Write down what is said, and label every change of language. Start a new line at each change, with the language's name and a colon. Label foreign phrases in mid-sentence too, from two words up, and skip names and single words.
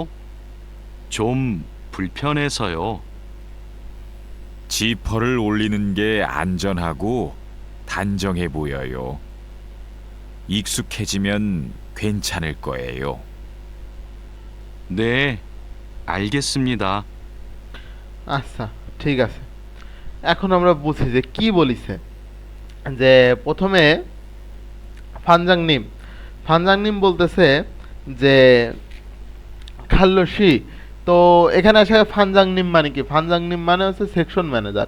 Korean: 좀 불편해서요. 지퍼를 올리는 게 안전하고 단정해 보여요. 익숙해지면 괜찮을 거예요. 네, 알겠습니다.
Bangla: আচ্ছা, ঠিক আছে। এখন আমরা বুঝি যে কি বলিছে। যে প্রথমে ফানজাংনিম ফানজাংনিম বলতেছে যে খাল্লসি। তো এখানে আসে ফানজাংনিম মানে কি? ফানজাংনিম মানে হচ্ছে সেকশন ম্যানেজার।